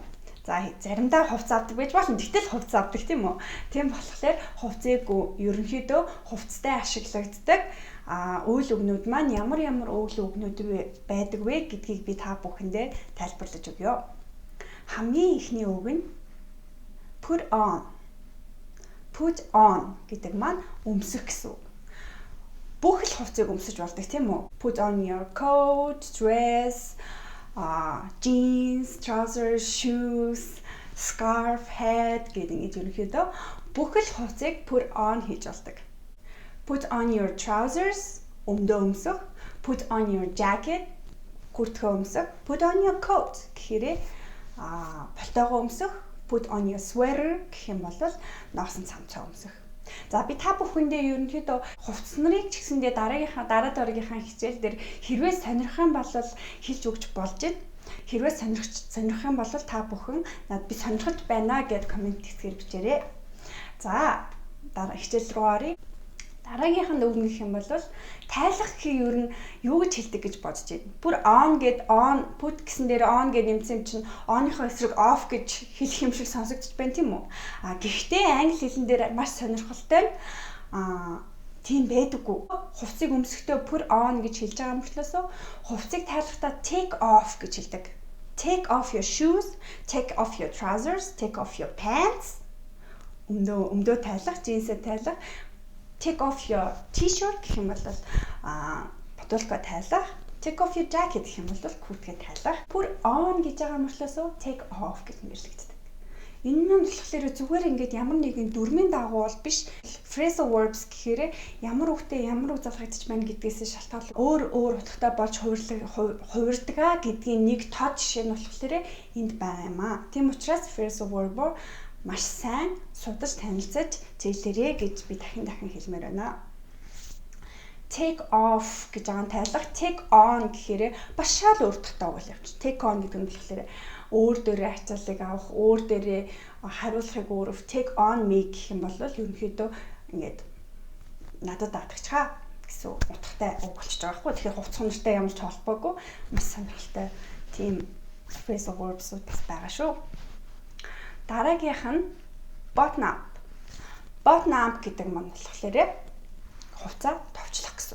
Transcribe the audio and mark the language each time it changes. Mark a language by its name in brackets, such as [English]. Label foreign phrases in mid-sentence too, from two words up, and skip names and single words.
[Mongolian] За заримдаа хувцас авдаг байж болно. Гэтэл хувцас авдаг тийм үү? Тийм болохоор хувцсыг ерөнхийдөө хувцастай ашиглагддаг үйл өгнүүд маань ямар үйл өгнүүд байдаг вэ гэдгийг би та бүхэндээ тайлбарлаж өгье. Хамгийн ихний үг нь [English] put on [Mongolian] гэдэг маань өмсөх гэсэн үг. Бүх л хувцсыг өмсөж болдог тийм үү? [English] Put on your coat, dress, jeans, trousers, shoes, scarf, hat [Mongolian] гэдэг ерөнхийдөө бүх л хувцсыг [English] put on [Mongolian] хийж болдог. [English] Put on your trousers, [Mongolian] өмдөө өмсөх. [English] Put on your jacket, [Mongolian] хүртгөө өмсөх. [English] Put on your coat [Mongolian] гэхээр пальтоогоо өмсөх. [English] Put on your sweater [Mongolian] гэх юм бол ноосон цамцаа өмсөх. За би та бүхэндээ ерөнхийдөө хувцас нарыг ч гэсэндээ дараа дараагийнхаа хичээл дээр хэрвээ сонирх юм бол хэлж өгч болж байна. Хэрвээ сонирх юм бол та бүхэн би сонирхож байна гэд комент хэсгээр бичээрэй. За дараа хичээл рүү оръё. Дараагийнх нь үг гэх юм бол тайлах гэхийг ер нь юу гэж хэлдэг гэж бодож байна. Бүр on гэд [English] on put [Mongolian] гэсэн дээр on гэд нэмсэн юм чинь on-ийнхоо эсрэг off гэж хэлэх юм шиг сонсогдож байна тийм үү? Гэхдээ англи хэлэн дээр маш сонирхолтой тийм байдаггүй. Хувцсыг өмсөхдөө [English] put on [Mongolian] гэж хэлж байгаа мөртлөөс хувцсыг тайлахдаа [English] take off [Mongolian] гэж хэлдэг. [English] Take off your shoes, take off your trousers, take off your pants. [Mongolian] Өмдөө тайлах, джинсээ тайлах. [English] Take off your t-shirt [Mongolian] гэх юм бол бодуулка тайлах. [English] Take off your jacket [Mongolian] гэх юм бол куртгээ тайлах. [English] Put on [Mongolian] гэж байгаа мөртлөөсөө [English] take off [Mongolian] гэж нэрлэгддэг. Энэ нь болохоор зүгээр ингээд ямар нэгэн дүрмийн дагуу бол биш. [English] Phrasal verbs [Mongolian] гэхээр ямар үгтэй ямар үг залгагдчих байна гэдгээс шалтгаалж өөр утгатай болж хувирдаг гэдгийн нэг тод жишээ нь болохоор энд байгаа юм аа. Тийм учраас [English] phrasal verb [Mongolian] маш сайн судаж танилцаж зээлээрэй гэж би дахин хэлмээр байна. [English] Take off [Mongolian] гэж байгаа нь тайлах. [English] Take on [Mongolian] гэхээр бас шал өөр утгатай уул явчих. [English] Take on [Mongolian] гэдэг нь болохоор өөр дээрээ ачааллыг авах, өөр дээрээ хариулахыг өөрөв [English] take on me [Mongolian] гэх юм бол ерөнхийдөө ингээд надад даатгачаа гэсэн утгатай үг болчихж байгаа хгүй. Тэгэхээр хувцас нартай ямар ч холбоогүй маш сонирхолтой тийм [English] phrasal verbs [Mongolian] бас байгаа шүү. Дараагийнх нь [English] button up. Button up [Mongolian] гэдэг маань болохоор хувцас товчлох гэсэн үг.